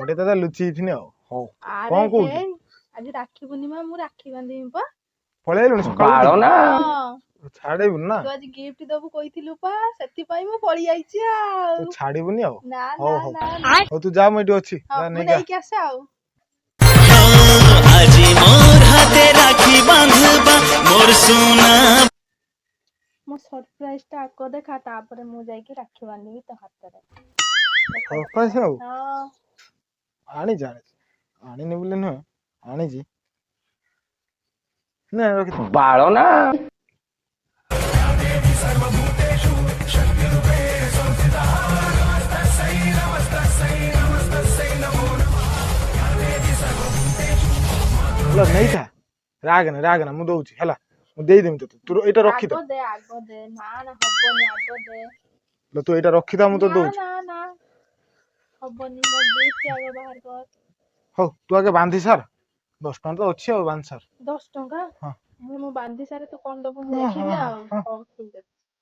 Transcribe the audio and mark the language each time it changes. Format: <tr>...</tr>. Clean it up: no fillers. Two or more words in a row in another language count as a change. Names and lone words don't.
<or>ତତେ ଲୁଚିଥିନି ଆଉ ହଉ ଆରେ କଣ କହୁଛୁ ହେଇ ଆଜି ରାକ୍ଷୀ ପୂର୍ଣ୍ଣିମା ମୁଁ ରାକ୍ଷୀ ବାନ୍ଧିବି ପା ପଳେଇ ଆଇଲୁଣି ସକାଳୁ ହଁ ଛାଡିବୁନି ନା ତୁ ଆଜି ଗିଫ୍ଟ ଦବୁ କହିଥିଲୁ ପା ସେଥିପାଇଁ ମୁଁ ପଳେଇ ଆଇଛି ତୁ ଆଉ ଛାଡିବୁନି ଆଉ ନା ହଉ ନା ହଉ ନା ନା ହଉ ତୁ ଯା ମୁଁ ଏଇଠି ଅଛି ହଁ ଯା ମୁଁ ନେଇକି ଆ। ନେଇକି ଆସେ ଆଉ ଆଜି ମୋର ହାତେ ରାଖି ବାନ୍ଧବା ମୋର ସୋନା ମୋ ସରପ୍ରାଇଜ ଟା ଆଗ ଦେଖା ତାପରେ ମୁଁ ଯାଇକି ରାକ୍ଷୀ ବାନ୍ଧିବି ତୋ ହାତରେ ଦେଖ ସରପ୍ରାଇଜ ଆଉ ହଁ ଆଣିଛି ଆଣିନି ବୋଲି ନୁହେଁ ଆଣିଛି ନା বাড়ো না ହେଲା ନେଇଥା ରାଗନା ମୁଁ ଦଉଛି ହେଲା ମୁଁ ଦେଇଦେମି ତତେ ତୁ ଏଇଟା ରଖିଥା ଆଗ ଦେ ନା ନା ହବନି ଆଗ ଦେ ତୁ ଏଇଟା ରଖିଥା ମୁଁ ତତେ ନା ଦଉଛି ନା ନା ହବନି ମୋ ଗିଫ୍ଟ ଆଗ ବାହାର କର ହଉ ତୁ ଆଗେ ବାନ୍ଧି ସାର 10 ଟଙ୍କା ତ ଅଛି ଆଉ ବାନ୍ଧି ସାର 10 ଟଙ୍କା ହଁ ମୁଁ ବାନ୍ଧି ସାରେ ତୁ କଣ ଦବୁ ମୁଁ ଦେଖିବି ଆଉ ହଁ ହଉ ଠିକ ଅଛି</or>